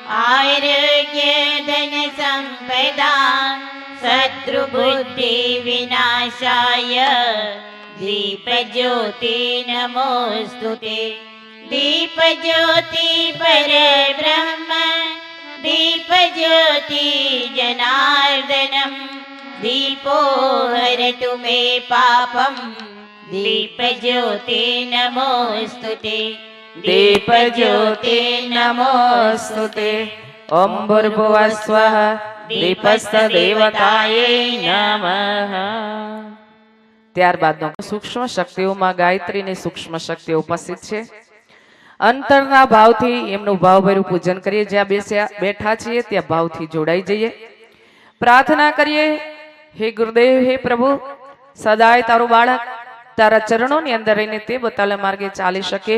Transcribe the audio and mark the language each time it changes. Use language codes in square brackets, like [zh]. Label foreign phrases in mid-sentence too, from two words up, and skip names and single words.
[sa] आरोग्य धन संपदा शत्रुबुद्धि विनाशाय दीपज्योति नमोस्तुते दीपज्योति परब्रह्म दीपज्योति जनार्दनम् दीपो हरतु मे पापम् दीपज्योति नमोस्तुते दीपज्योति नमोस्तुते ओम भूर्भुवः स्वः दीपस्तदेवतायै नमः। [gu] ત્યારબાદનો સૂક્ષ્મ શક્તિઓમાં ગાયત્રીની સૂક્ષ્મ શક્તિઓ ઉપસ્થિત છે. અંતરના ભાવથી એમનું ભાવભર્યું પૂજન કરીએ. જ્યાં બેઠા છીએ ત્યાં ભાવથી જોડાઈ જઈએ. પ્રાર્થના કરીએ, હે ગુરુદેવ, હે પ્રભુ, સદાય તારું બાળક તારા ચરણોની અંદર રહીને તે બતાલે માર્ગે ચાલી શકે.